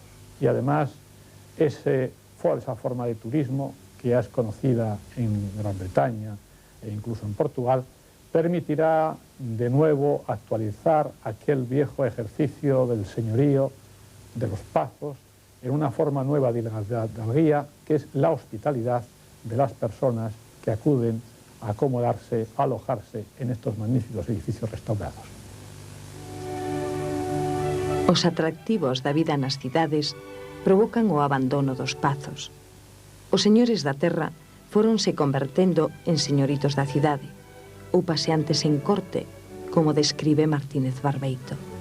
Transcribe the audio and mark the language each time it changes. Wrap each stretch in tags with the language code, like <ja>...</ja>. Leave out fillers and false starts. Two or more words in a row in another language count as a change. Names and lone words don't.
<es>Y además, esa forma de turismo, que ya es conocida en Gran Bretaña e incluso en Portugal, permitirá de nuevo actualizar aquel viejo ejercicio del señorío de los pazos en una forma nueva de hidalguía, que es la hospitalidad de las personas que acuden a acomodarse, a alojarse en estos magníficos edificios restaurados.</es> <gl>Os atractivos da vida nas cidades provocan o abandono dos pazos. Os señores da terra fóronse convertendo en señoritos da cidade, ou paseantes en corte, como describe Martínez Barbeito.</gl>